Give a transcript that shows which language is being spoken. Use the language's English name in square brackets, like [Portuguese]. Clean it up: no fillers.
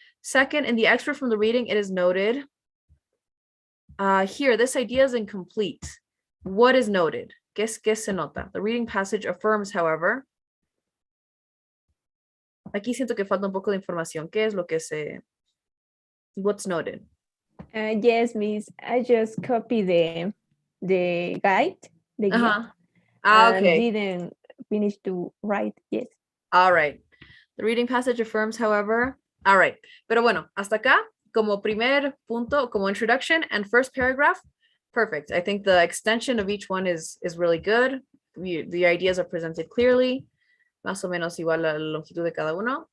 [English] Second, in the excerpt from the reading, it is noted here, this idea is incomplete. What is noted? [Spanish] ¿Qué se nota? [English] The reading passage affirms, however. [Spanish] Aquí siento que falta un poco de información. ¿Qué es lo que [English] what's noted? Yes, Miss. I just copied the guide, the guide, Okay. didn't finish to write. Yes. All right. The reading passage affirms, however. All right. [Spanish] Pero bueno, hasta acá, como primer punto, como [English] introduction and first paragraph, perfect. I think the extension of each one is really good. The ideas are presented clearly. [Spanish] Más o menos igual la longitud de cada uno.